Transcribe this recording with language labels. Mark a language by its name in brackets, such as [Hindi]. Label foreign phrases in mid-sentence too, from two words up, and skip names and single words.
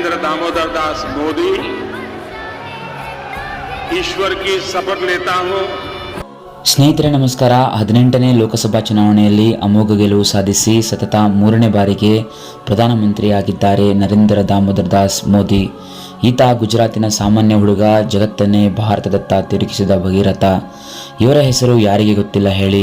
[Hindi] दामोदर दास मोदी ईश्वर की शपथ लेता हूं। [Kannada] ಸ್ನೇಹಿತರೆ ನಮಸ್ಕಾರ. 18ನೇ ಲೋಕಸಭಾ ಚುನಾವಣೆಯಲ್ಲಿ ಅಮೋಘ ಗೆಲುವು ಸಾಧಿಸಿ ಸತತ 3ನೇ ಬಾರಿಗೆ ಪ್ರಧಾನಮಂತ್ರಿಯಾಗಿದ್ದಾರೆ ನರೇಂದ್ರ ದಾಮೋದರ್ ದಾಸ್ ಮೋದಿ. ಈತ ಗುಜರಾತಿನ ಸಾಮಾನ್ಯ ಹುಡುಗ, ಜಗತ್ತನ್ನೇ ಭಾರತದತ್ತ ತಿರುಗಿಸಿದ ಭಗೀರಥ. ಇವರ ಹೆಸರು ಯಾರಿಗೆ ಗೊತ್ತಿಲ್ಲ ಹೇಳಿ.